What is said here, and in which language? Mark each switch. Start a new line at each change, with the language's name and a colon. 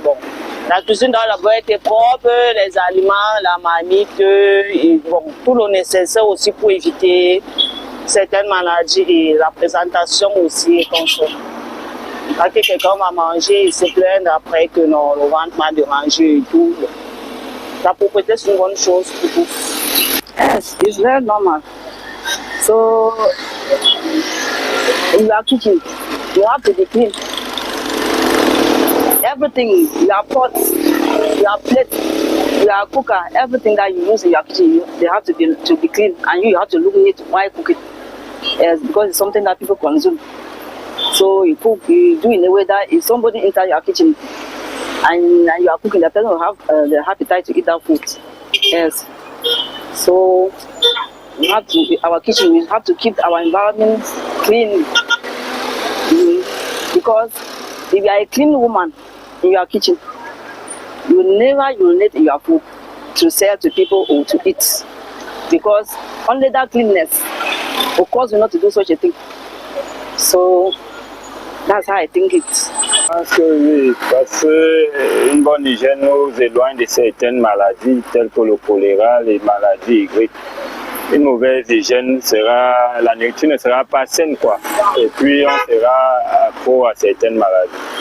French: Bon, la cuisine doit d'abord être propre, les aliments, la marmite, et bon, tout le nécessaire aussi pour éviter certaines maladies et la présentation aussi est comme ça. Quand quelqu'un va manger, il se plaint après que non, le ventre m'a dérangé et tout. La propreté, c'est une bonne chose pour tout.
English: Yes, it's very normal. So, in your kitchen, you have to be clean. Everything, your pots, your plate, your cooker, everything that you use in your kitchen, they have to be clean, and you have to look neat while cooking. Yes, because it's something that people consume. So you cook, you do in a way that if somebody enters your kitchen and you are cooking, the person will have the appetite to eat that food. Yes. So we have to, our kitchen, we have to keep our environment clean. Because if you are a clean woman in your kitchen, you will never urinate in your food to sell to people or to eat. Because only that cleanness will cause you not to do such a thing. So that's how I think it.
French: Je pense que oui, parce qu'une bonne hygiène nous éloigne de certaines maladies telles que le choléra, les maladies grippes. Une mauvaise hygiène sera, la nourriture ne sera pas saine quoi. Et puis on sera accro à certaines maladies.